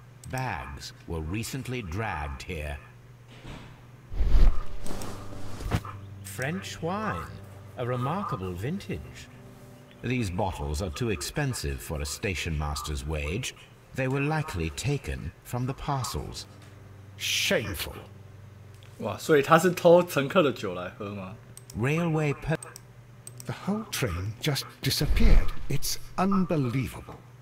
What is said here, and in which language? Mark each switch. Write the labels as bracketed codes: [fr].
[en] Bags were recently dragged here. French wine, a remarkable vintage. These bottles are too expensive for a station master's wage. They were likely taken from the parcels. Shameful. [zh] 哇，所以他是偷乘客的酒来喝吗？ [en] Railway The whole train just disappeared. It's unbelievable.